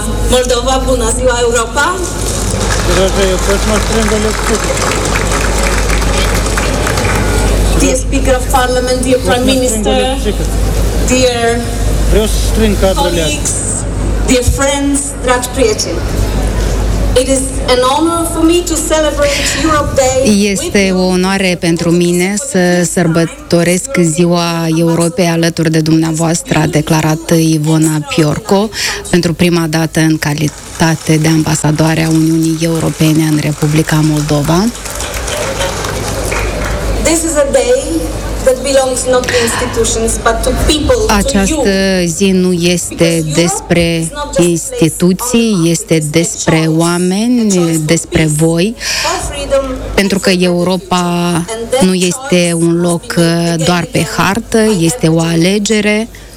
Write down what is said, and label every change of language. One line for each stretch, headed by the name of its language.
Romanian: Moldova, bună ziua, Europa! Dragă, eu pot mă strângă lăscută.
English: Dear Speaker of Parliament, dear Prime Minister, dear colleagues, dear friends,
Romanian: dragi prieteni,
English: it is an honor for me to celebrate Europe Day.
Romanian: Este o onoare pentru mine să sărbătoresc Ziua Europei alături de dumneavoastră, a declarat Ivona Piorco, pentru prima dată în calitate de ambasadoare a Uniunii Europene în Republica Moldova.
English: This is a day that belongs not to institutions, but to people, to you.
Romanian: Această zi nu este despre instituții, este despre oameni, despre voi, pentru că Europa nu este un loc doar pe hartă, este o alegere.